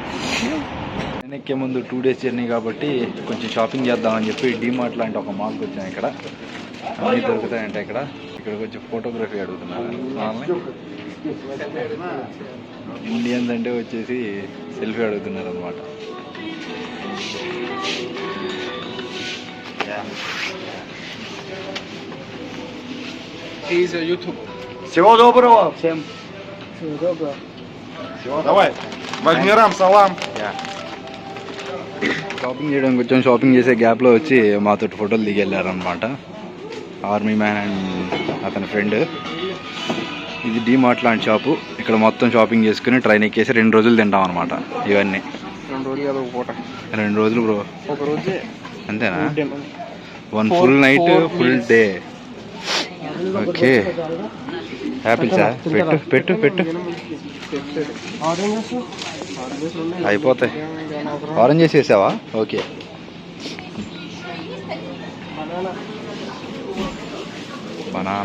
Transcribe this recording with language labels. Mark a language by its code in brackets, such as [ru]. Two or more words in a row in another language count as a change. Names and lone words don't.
[te] నేను ఎక్కే ముందు [en] 2 days journey [te] కాబట్టి కొంచెం షాపింగ్ చేద్దామని చెప్పి డీమార్ట్ లాంటి ఒక మాల్కి వచ్చాను. ఇక్కడ అన్నీ దొరుకుతాయంటే ఇక్కడికి వచ్చి ఫోటోగ్రఫీ అడుగుతున్నారు. ఇండియన్స్ అంటే వచ్చేసి సెల్ఫీ అడుగుతున్నారు అనమాట. YouTube. [ru] Всего доброго. Всем. Всего доброго. Давай. Вагнерам салам. [te] షాపింగ్ చేయడానికి వచ్చాం. షాపింగ్ చేసే గ్యాప్లో వచ్చి మాతో ఫోటోలు దిగి వెళ్ళారనమాట. [en] army man and [te] అతని ఫ్రెండ్. ఇది డీమార్ట్ లాంటి షాపు. ఇక్కడ మొత్తం షాపింగ్ చేసుకుని ట్రైన్ ఎక్కేసి 2 రోజులు తింటాం అనమాట. ఇవన్నీ 2 రోజులు కదా, ఒక పూట. 2 రోజులు బ్రో. ఒక రోజే అంతేనా? [en] 1 full night full day. [te] ఓకే. యాపిల్సా? పెట్టు అయిపోతాయి. ఆరెంజెస్ వేసావా? ఓకే. బనానా.